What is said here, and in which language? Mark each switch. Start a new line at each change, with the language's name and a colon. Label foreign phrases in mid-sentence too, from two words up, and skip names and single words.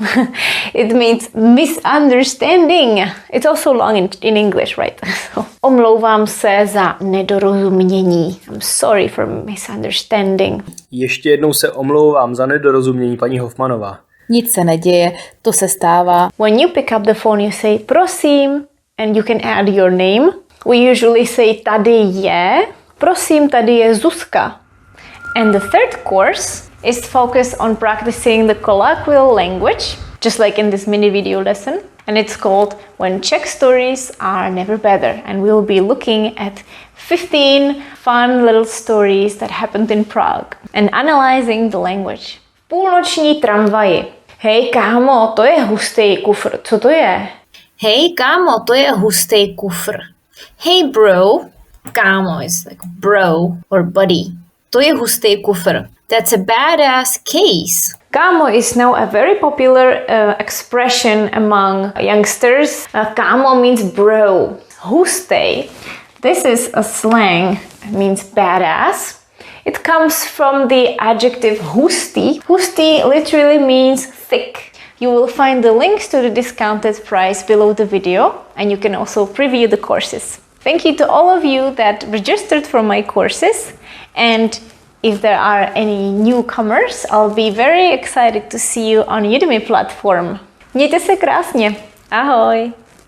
English: It means misunderstanding. It's also long in English, right? So,
Czech: omlouvám se za nedorozumění.
English: I'm sorry for misunderstanding.
Czech: Ještě jednou se omlouvám za nedorozumění, paní Hofmanová. Nic se neděje, to se stává.
English: When you pick up the phone, you say prosím, and you can add your name. We usually say
Czech: tady je. Prosím, tady je Zuzka.
English: And the third course is focused on practicing the colloquial language, just like in this mini video lesson. And it's called When Czech Stories Are Never Better. And we'll be looking at 15 fun little stories that happened in Prague and analyzing the language.
Czech: V půlnoční tramvaji. Hej kámo, to je hustý kufr, co to je? Hej kámo, to je hustý kufr.
English: Hey bro, kámo is like bro or buddy.
Czech: To je hustý kufr.
English: That's a badass case. Kámo is now a very popular expression among youngsters. Kámo means bro. Hustý. This is a slang. It means badass. It comes from the adjective hustý. Hustý literally means thick. You will find the links to the discounted price below the video, and you can also preview the courses. Thank you to all of you that registered for my courses, and if there are any newcomers, I'll be very excited to see you on Udemy platform.
Czech: Mějte se krásně. Ahoj!